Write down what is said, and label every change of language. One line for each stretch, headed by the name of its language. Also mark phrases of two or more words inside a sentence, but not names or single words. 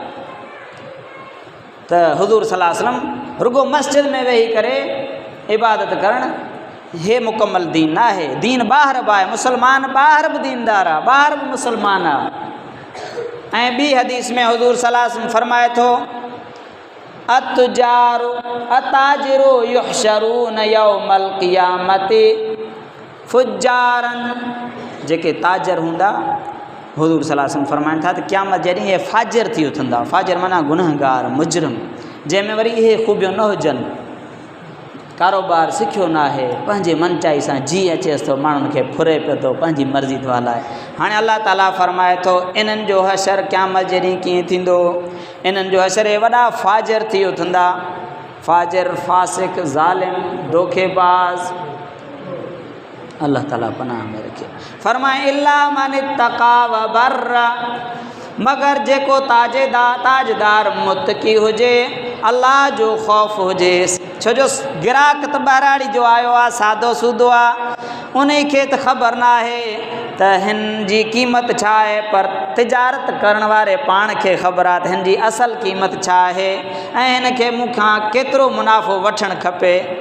Sindhi: त हुज़ूर
Arabic: صلى الله عليه وسلم
Sindhi: रुगो मस्जिद में वेही करे इबादत करणु हे मुकमल दीन न आहे। दीन ॿाहिरि बि आहे, मुस्लमान ॿाहिरि बि दीनदार आहे, ॿाहिरि बि मुस्लमान आहे। ऐं ॿी हदीस में हुज़ूर
Arabic: صلى الله عليه وسلم
Sindhi: फरमाए थो,
Arabic: التجار التجار يحشرون يوم القيامة فجارا.
Sindhi: जेके ताजर हूंदा, हुज़ूर
Arabic: صلى الله عليه وسلم
Sindhi: फरमाइनि था त क़यामत जॾहिं इहे फाजिर थी उथंदा। फाजिर माना गुनहगार, मुजरिम, जंहिंमें वरी इहे ख़ूबियूं न हुजनि, कारोबार सिखियो न आहे, पंहिंजे मनचाई सां जी अचेसि थो, माण्हुनि खे फुरे पियो थो, पंहिंजी मर्ज़ी थो हलाए। हाणे अल्लाह ताला फरमाए थो इन्हनि जो हशर क़यामत जे ॾींहुं कीअं थींदो। इन्हनि जो हशर वॾा फाजिर थी उथंदा, फाजिर, फासिक, ज़ालिम, धोखेबाज़। अल्लाह ताला पनाह में रखे। फरमाए
Arabic: إلا من اتقى وبر,
Sindhi: मगर जेको ताजदार मुत्तकी हुजे, अल्लाह जो ख़ौफ़ हुजे। छो जो गिराक त ॿाहिराड़ी जो आयो आहे, सादो सूदो आहे, उन खे त ख़बर न आहे त हिन जी क़ीमत छा आहे, पर तिजारत करण वारे पाण खे ख़बर आहे त हिन जी असल क़ीमत छा आहे ऐं हिन खे मूंखां केतिरो मुनाफ़ो वठणु खपे।